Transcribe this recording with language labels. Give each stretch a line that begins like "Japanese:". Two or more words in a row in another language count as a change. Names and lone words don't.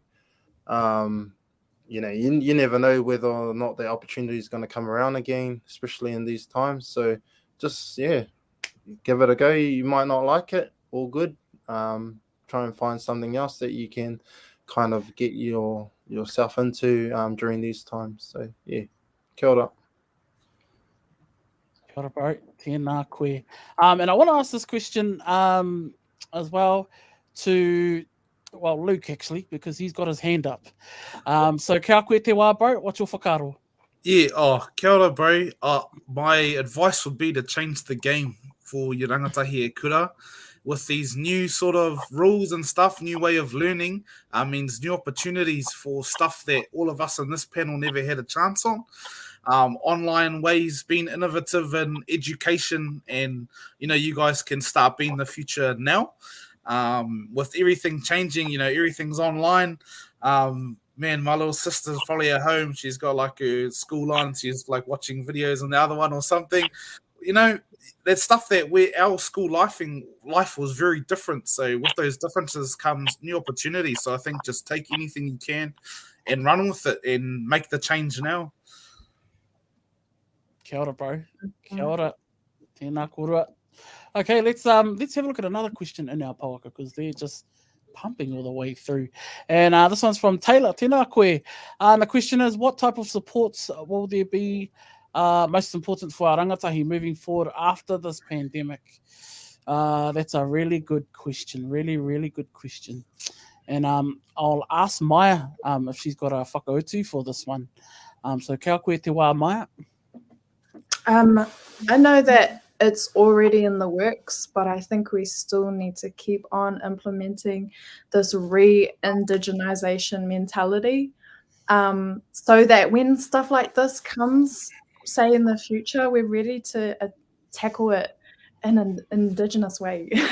English: You know, you never know whether or not the opportunity is going to come around again, especially in these times. So just, yeah, give it a go. You might not like it, all good. Try and find something else that you can kind of get yourself into during these times. So, yeah,
Māori: kia ora. Kia ora, bro. Tēnā koe.
English: And I want to ask this question as well to well, Luke actually, because he's got his hand up.
Māori: So kia koe te wā,
English: bro. What's your whakaro?
Māori: Yeah, kia ora,
English: bro. My advice would be to change the game for your
Māori: rangatahi e kura.
English: With these new sort of rules and stuff, new way of learning, means new opportunities for stuff that all of us in this panel never had a chance on. Online ways, being innovative in education, and you guys can start being the future now. With everything changing, everything's online. Man, my little sister's probably at home. She's got like a school on. She's like watching videos on the other one or something. That stuff that our school life was very different. So with those differences comes new opportunities. So I think just take anything you can and run with it and make the change now.
Māori: Kia ora, bro. Kia ora. Tēnā korua.
English: Okay, let's have a look at another question in our pauaka, because they're just pumping all the way through. And this one's from Taylor.
Māori: Tēnā koe.
English: The question is, what type of supports will there be most important for our rangatahi moving forward after this pandemic? That's a really good question. Really, really good question. And I'll ask Maya if she's got a whakautu for this one.
Māori: So kia koe te wā,
English: Maya. I know that it's already in the works, but I think we still need to keep on implementing this re-indigenization mentality, so that when stuff like this comes, say in the future, we're ready to tackle it in an indigenous way.